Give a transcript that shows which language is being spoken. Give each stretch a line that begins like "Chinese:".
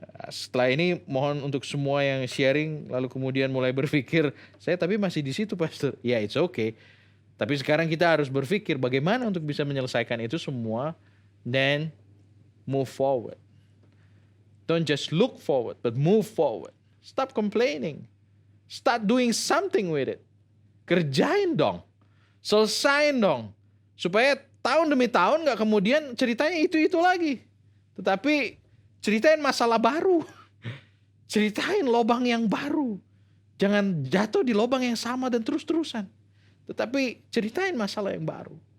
Indonesian: Setelah ini mohon untuk semua yang sharing lalu kemudian mulai berpikir, saya tapi masih di situ pastor. Ya,
English: it's okay.
Indonesian: Tapi sekarang kita harus berpikir bagaimana untuk bisa menyelesaikan itu semua dan
English: move forward. Don't just look forward, but move forward. Stop complaining. Start doing something with it.
Indonesian: Kerjain dong. Selesain dong. Supaya tahun demi tahun gak kemudian ceritanya itu-itu lagi. Tetapi ceritain masalah baru. Ceritain lobang yang baru. Jangan jatuh di lobang yang sama dan terus-terusan. Tetapi ceritain masalah yang baru.